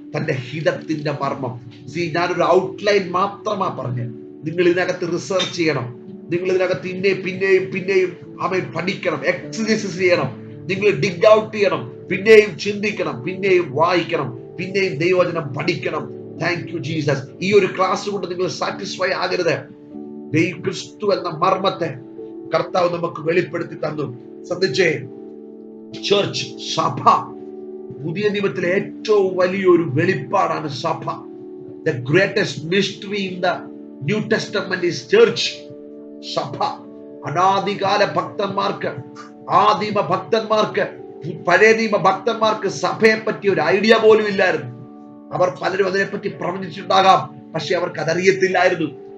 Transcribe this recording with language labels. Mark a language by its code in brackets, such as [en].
[ml] തന്റെ ഹിതത്തിന്റെ മർമ്മം. ഞാനൊരു ഔട്ട്ലൈൻ മാത്രമാ പറഞ്ഞ്, നിങ്ങൾ ഇതിനകത്ത് റിസർച്ച് ചെയ്യണം, നിങ്ങൾ ഇതിനകത്ത് പിന്നെയും പിന്നെയും ആമേൻ പഠിക്കണം, എക്സസൈസ് ചെയ്യണം, നിങ്ങൾ ഡിഗ് ഔട്ട് ചെയ്യണം, പിന്നെയും ചിന്തിക്കണം, പിന്നെയും വായിക്കണം, പിന്നെയും ദൈവവചനം പഠിക്കണം. [en] Thank you Jesus. [ml] ഈ ഒരു ക്ലാസ് കൊണ്ട് നിങ്ങൾ സാറ്റിസ്ഫൈ ആകരുത്. ക്രിസ്തു എന്ന മർമ്മത്തെ കർത്താവ് നമുക്ക് വെളിപ്പെടുത്തി തന്നു. ശ്രദ്ധിച്ചേ, ചർച്ച്, സഭ, പുതിയ നിയമത്തിലെ ഏറ്റവും വലിയൊരു വെളിപ്പാടാണ് സഭ. [en] The greatest mystery in the New Testament is church. [ml] സഭ. അനാദികാല ഭക്തന്മാർക്ക്, ആദിമ ഭക്തന്മാർക്ക്, പഴയ നിയമ ഭക്തന്മാർക്ക് സഭയെ പറ്റി ഒരു ഐഡിയ പോലും ഇല്ലായിരുന്നു. അവർ പലരും അതിനെപ്പറ്റി പ്രവചിച്ചിട്ടുണ്ടാകാം, പക്ഷെ അവർക്ക് അതറിയത്തില്ലായിരുന്നു.